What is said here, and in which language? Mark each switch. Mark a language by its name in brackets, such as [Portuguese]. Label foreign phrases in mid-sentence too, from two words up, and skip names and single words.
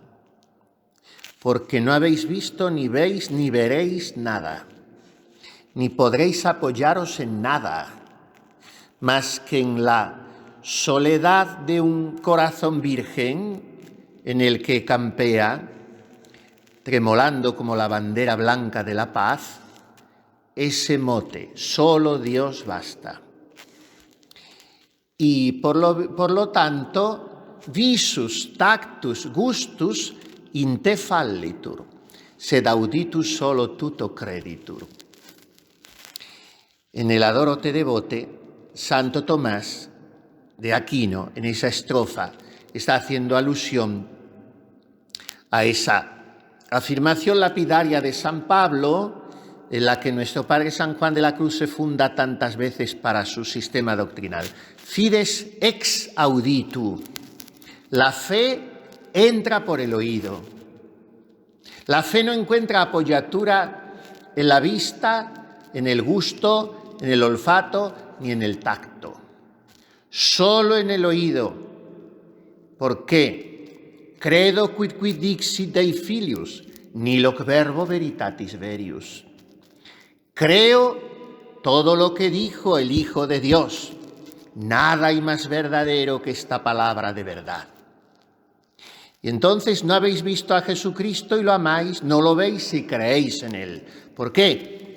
[Spanish] Porque no habéis visto, ni veis, ni veréis nada, ni podréis apoyaros en nada, más que en la soledad de un corazón virgen en el que campea, tremolando como la bandera blanca de la paz, ese mote, solo Dios basta. Y por lo tanto, visus, [Latin] tactus, gustus, in te fallitur, sed auditus solo tuto creditur. [Spanish] En el Adoro te devote, Santo Tomás de Aquino, en esa estrofa, está haciendo alusión a esa afirmación lapidaria de San Pablo, en la que nuestro Padre San Juan de la Cruz se funda tantas veces para su sistema doctrinal. [Latin] Fides ex auditu. [Spanish] La fe entra por el oído. La fe no encuentra apoyatura en la vista, en el gusto, en el olfato, ni en el tacto. Solo en el oído. ¿Por qué? [Latin] Credo quid dixit Dei filius, nihil verbo veritatis verius. [Spanish] Creo todo lo que dijo el Hijo de Dios. Nada hay más verdadero que esta palabra de verdad. Y entonces no habéis visto a Jesucristo y lo amáis, no lo veis y creéis en él. ¿Por qué?